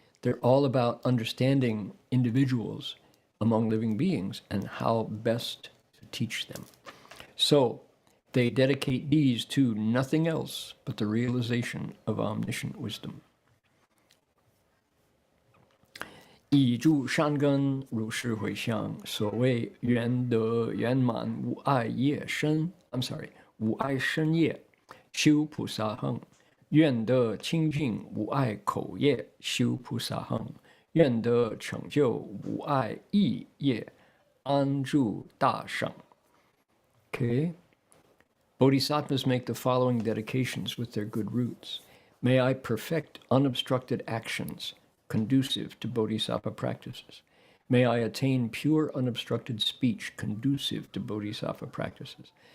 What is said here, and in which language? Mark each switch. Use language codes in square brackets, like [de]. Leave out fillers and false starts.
[en] They're all about understanding individuals among living beings and how best to teach them. So they dedicate these to nothing else but the realization of omniscient wisdom. [zh] 以诸善根如是回向，所谓圆德圆满无碍业身 ， [en] I'm sorry， [zh] 无碍身业，修菩萨行；愿得清净无碍口业，修菩萨行；愿得成就无碍意业，安住大圣。 [en] Okay. Bodhisattvas make the following dedications with their good roots. May I perfect unobstructed actions conducive to bodhisattva practices. May I attain pure unobstructed speech conducive to bodhisattva practices.